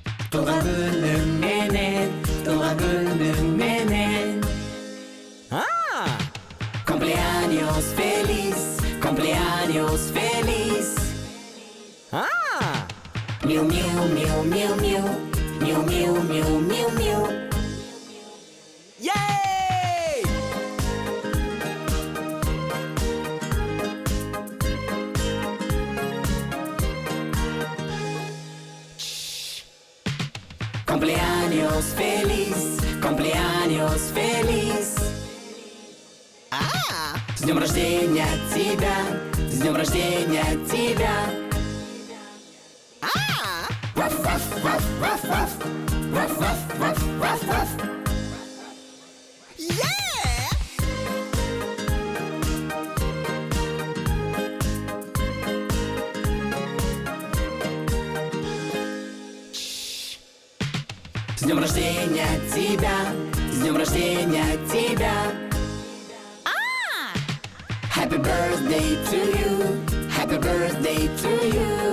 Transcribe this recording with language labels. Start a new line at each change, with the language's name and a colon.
Kyrgyz: Туулган күнүң менен, туулган күнүң менен.
Spanish: Cumpleaños feliz, cumpleaños feliz. Miu miu miu miu miu, miu miu miu miu miu. Yay! Cumpleaños feliz, cumpleaños feliz.
Russian: С днем рождения тебя, с днем рождения тебя. Раф, раф, раф, раф, раф, раф, раф, раф, раф, раф. С днем рождения тебя, с днем рождения тебя.
English: Happy birthday to you, happy birthday to you.